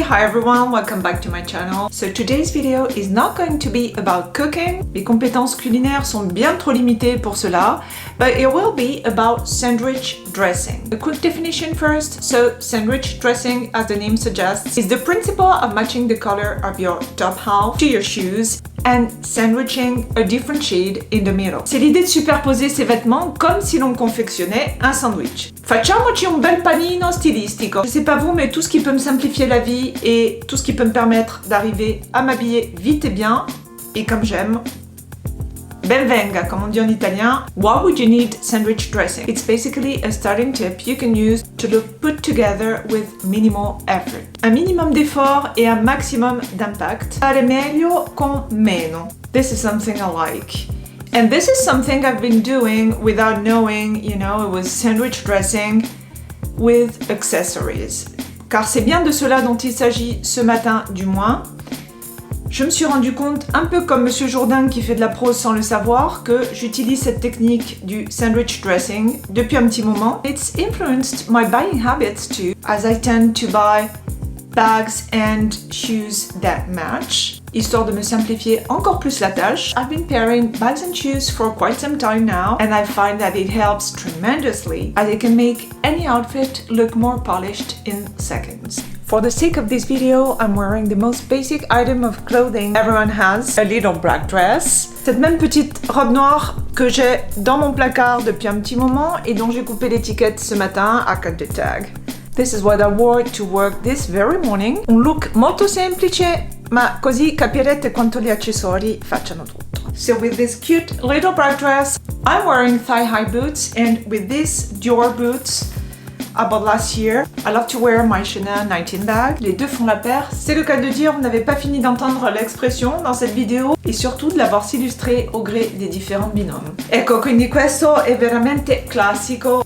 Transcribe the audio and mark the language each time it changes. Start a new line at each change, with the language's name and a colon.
English: Hi everyone, welcome back to my channel. So today's video is not going to be about cooking.
French: Mes compétences culinaires sont bien trop limitées pour cela,
English: but it will be about sandwich dressing. A quick definition first. So sandwich dressing, as the name suggests, is the principle of matching the color of your top half to your shoes and sandwiching a different shade in the middle.
French: C'est l'idée de superposer ses vêtements comme si l'on confectionnait un sandwich.
Italian: Facciamoci un bel panino stilistico.
French: Je sais pas vous, mais tout ce qui peut me simplifier la vie et tout ce qui peut me permettre d'arriver à m'habiller vite et bien, et comme j'aime,
Italian: ben venga,
French: comme on dit en italien.
English: Why would you need sandwich dressing? It's basically a starting tip you can use to look put together with minimal effort.
French: Un minimum d'effort et un maximum d'impact.
Italian: Fare meglio con meno.
English: This is something I like. And this is something I've been doing without knowing, it was sandwich dressing with accessories.
French: Car c'est bien de cela dont il s'agit ce matin du moins. Je me suis rendu compte, un peu comme Monsieur Jourdain qui fait de la prose sans le savoir, que j'utilise cette technique du sandwich dressing depuis un petit moment.
English: It's influenced my buying habits too, as I tend to buy bags and shoes that match.
French: Histoire de me simplifier encore plus la tâche,
English: I've been pairing bags and shoes for quite some time now, and I find that it helps tremendously, as it can make any outfit look more polished in seconds. For the sake of this video, I'm wearing the most basic item of clothing everyone has, a little black dress.
French: Cette même petite robe noire que j'ai dans mon placard depuis un petit moment et dont j'ai coupé l'étiquette ce matin à
English: cut the tag. This is what I wore to work this very morning.
Italian: Un look molto semplice, ma così capirete quanto gli accessori facciano tutto.
English: So with this cute little black dress, I'm wearing thigh-high boots, and with these Dior boots I bought last year. I love to wear my Chanel 19 bag.
French: Les deux font la paire. C'est le cas de dire, vous n'avez pas fini d'entendre l'expression dans cette vidéo et surtout de la voir s'illustrer au gré des différents binômes.
Italian: Ecco, quindi questo è veramente classico.